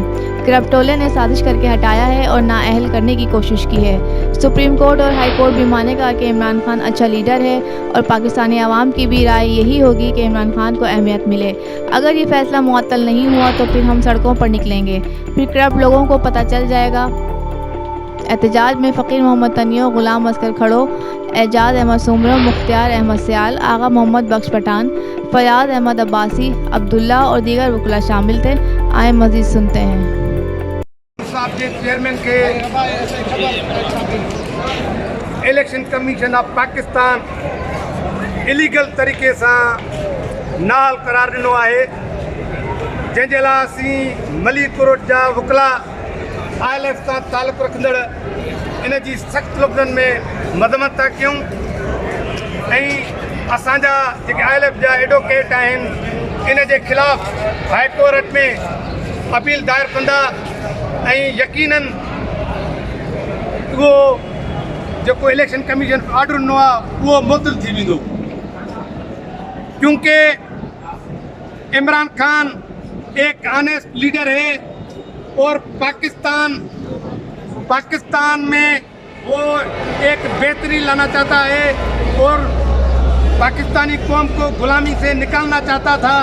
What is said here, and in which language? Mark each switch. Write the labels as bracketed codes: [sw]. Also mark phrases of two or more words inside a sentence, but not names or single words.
[ur] کرپٹولے نے سازش کر کے ہٹایا ہے اور نااہل کرنے کی کوشش کی ہے. سپریم کورٹ اور ہائی کورٹ بھی مانے گا کہ عمران خان اچھا لیڈر ہے اور پاکستانی عوام کی بھی رائے یہی ہوگی کہ عمران خان کو اہمیت ملے. اگر یہ فیصلہ معطل نہیں ہوا تو پھر ہم سڑکوں پر نکلیں گے، پھر کرپٹ لوگوں کو پتا چل جائے گا. احتجاج میں فقیر محمد تنیو، غلام عسکر کھڑو، اعجاز احمد سومرو، مختار احمد سیال، آغا محمد بخش پٹھان، فیاض احمد عباسی، عبداللہ اور دیگر وکلا شامل تھے. آئے مزید سنتے ہیں. [sd] चेयरमैन के इलेक्शन कमीशन ऑफ पाकिस्तान इलीगल तरीक़े से नाल करार दिनो है, जैसे लाइ असीं मलिक कोर्ट जा वकला ILF सां ताल्लुक़ रखंदड़ इन जी सख़्त लफ़्ज़नि में मज़म्मत था कयूं ऐं असांजा जेके ILF जा एडवोकेट आहिनि इन जे ख़िलाफ़ हाई कोर्ट में अपील दायर कंदा ऐं यकीनन वो जो इलेक्शन कमीशन ऑर्डर ॾिनो आहे वो मुअत्तल थी वेंदो, [ur] کیونکہ عمران خان ایک آنسٹ لیڈر ہے اور پاکستان میں وہ ایک بہتری لانا چاہتا ہے اور پاکستانی قوم کو غلامی سے نکالنا چاہتا تھا.